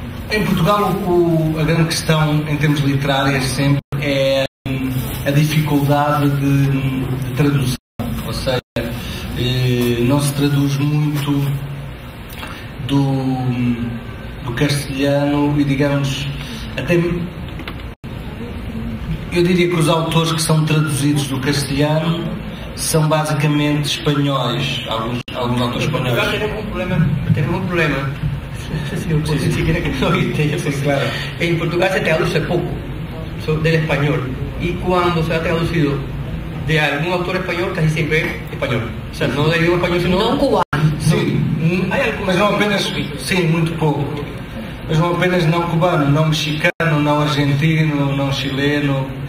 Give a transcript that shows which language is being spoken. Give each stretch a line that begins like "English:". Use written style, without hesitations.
Portuguese: Em Portugal, a grande questão em termos literários sempre é a dificuldade de tradução, ou seja, não se traduz muito do castelhano e, digamos, até eu diria que os autores que são traduzidos do castelhano são basicamente espanhóis, alguns autores espanhóis.
Spanish: Tenemos un problema. Si quiere que no oíste, yo sé, claro. En Portugal se traduce poco del español y cuando se ha traducido de algún autor español casi siempre es español. O sea, no de idioma español, sino
Portuguese: não cubano. Sim, mas não apenas, sim, muito pouco. Mas não apenas não cubano, não mexicano, não argentino, não chileno.